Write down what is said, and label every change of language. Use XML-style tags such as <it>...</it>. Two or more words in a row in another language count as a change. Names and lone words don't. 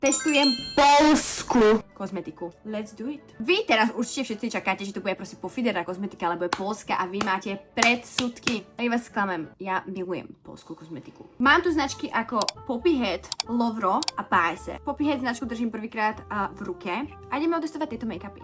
<sk>Testujem poľskú kozmetiku.</sk> <en>Let's do it.</en> <sk>Vy teraz určite všetci čakáte, že to bude proste pofidera kozmetika, alebo je poľská a vy máte predsudky. A vás sklamem, ja milujem poľskú kozmetiku. Mám tu značky ako Poppyhead, Lovro a Paese. Poppyhead značku držím prvýkrát v ruke a ideme otestovať tieto make-upy.</sk>